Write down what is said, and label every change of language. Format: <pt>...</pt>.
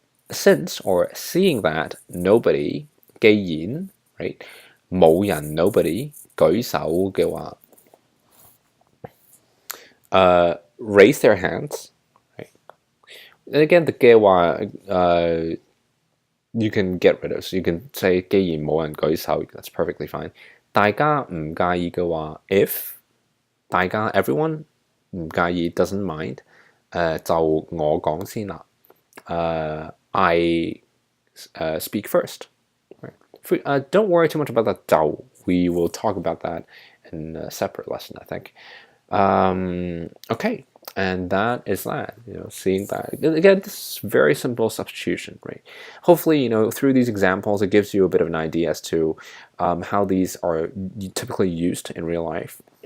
<en>Since or seeing that nobody</en> <yue>既然</yue> <en>right</en> <yue>冇人</yue> <en>nobody</en> <yue>舉手嘅話,</yue> <en>raise their hands, right? And again, the</en> <yue>嘅話</yue> <en>you can get rid of, so you can say</en> <yue>既然冇人舉手,</yue> <en>that's perfectly fine.</en> <yue>大家唔介意嘅話,</yue> <en>if</en> <yue>大家</yue> <en>everyone</en> <yue>唔介意</yue> <en>doesn't mind,</en> <yue>就我講先啦.</yue> <en>I speak first. Right? Don't worry too much about that</en> <yue>就.</yue> <en>We will talk about that in a separate lesson, I think. Okay, and that is that. Seeing that again, this is very simple substitution, right? Hopefully, through these examples, it gives you a bit of an idea as to how these are typically used in real life.</en>